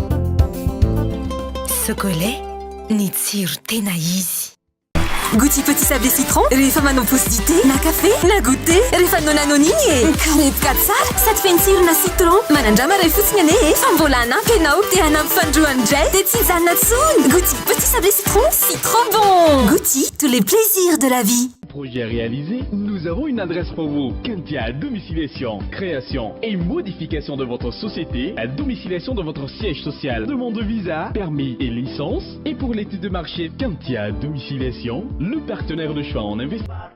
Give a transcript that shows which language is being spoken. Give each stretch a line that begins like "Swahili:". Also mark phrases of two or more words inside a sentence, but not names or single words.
Malagasy: Chocolat, ny tsiro tena izy. Goûty petit sablé citron rehefa manao pause dité na café na goûter rehefa nonanony igny karepoka tsara sady feno tsirona citron manandrama ray fotsiny ane fa mbola hanampy ianao te hanampy fandroany indray de tsy hijanona tsony.
French: Goûty petit sablé citron, c'est trop bon. Goûty, tous les plaisirs de la vie. Projet réalisé, nous avons une adresse pour vous. Kentia domiciliation, création et modification de votre société, à domiciliation de votre siège social, demande de visa, permis et licence. Et pour l'étude de marché, Kentia domiciliation, le partenaire de choix en investissement.